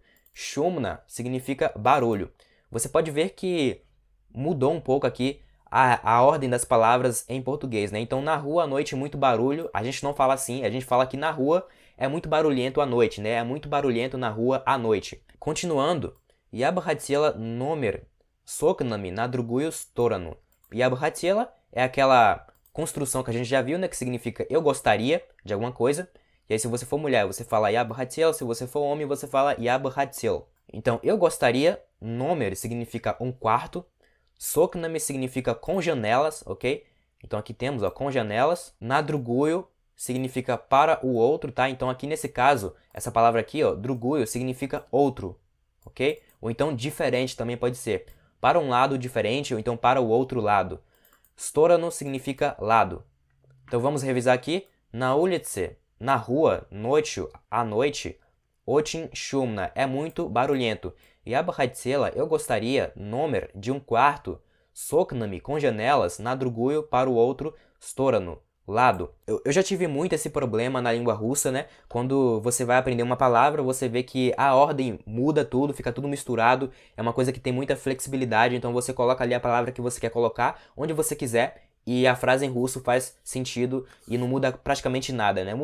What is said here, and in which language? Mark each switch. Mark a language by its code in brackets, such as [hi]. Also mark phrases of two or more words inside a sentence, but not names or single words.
[pt] Шумно significa barulho. Você pode ver que mudou um pouco aqui a ordem das palavras em português, né? Então, na rua à noite, muito barulho. A gente não fala assim, a gente fala que na rua é muito barulhento à noite, né? É muito barulhento na rua à noite. Continuando. [ru] Я бы хотела номер с окнами на другую сторону. Я бы хотела [pt] é aquela construção que a gente já viu, né? Que significa eu gostaria de alguma coisa. E aí, se você for mulher, você fala [ru] я бы хотел. [pt] Se você for homem, você fala [ru] я бы хотел. [pt] Então, eu gostaria, номер significa um quarto. [ru] С окнами [pt] significa com janelas, ok? Então, aqui temos, ó, com janelas. [ru] На другую [pt] significa para o outro, tá? Então, aqui nesse caso, essa palavra aqui, ó, другую, significa outro, ok? Ou então, diferente também pode ser. Para um lado diferente, ou então para o outro lado. Сторону significa lado. Então, vamos revisar aqui. [ru] На улице, [pt] na rua, ночью, à noite. [ru] Очень шумно, [pt] é muito barulhento. [ru] Я бы хотела, [pt] eu gostaria, номер de um quarto, [ru] с окнами, [pt] com janelas, [ru] на другую, [pt] para o outro, сторону, lado. Eu já tive muito esse problema na língua russa, né? Quando você vai aprender uma palavra, você vê que a ordem muda tudo, fica tudo misturado. É uma coisa que tem muita flexibilidade, então você coloca ali a palavra que você quer colocar, onde você quiser, e a frase em russo faz sentido e não muda praticamente nada, né?